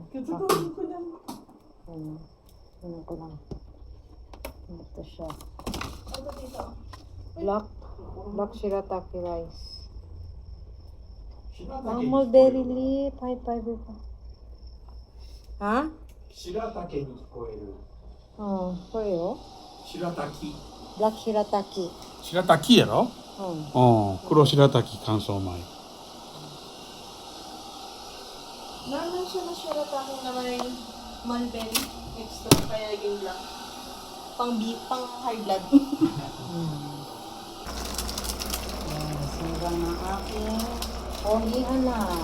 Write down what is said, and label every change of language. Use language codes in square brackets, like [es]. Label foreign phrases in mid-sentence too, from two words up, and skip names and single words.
[tl] Katulog ko lang. ano ko lang. Ito siya. Ano dito? [en] Black shirataki rice. Mulberry leaf. [tl] High fiber pa. Ha? [ja] 白竹に聞こえる。これよ。白滝。 [en] Black shirataki. [ja] 白滝やろ？黒白滝乾燥米。 [tl] Naman siya na shirataki na may [en] mulberry extra [tl] kaya yung black. Pang [en] high blood. [tl] Sinigang ng aking ohihan na.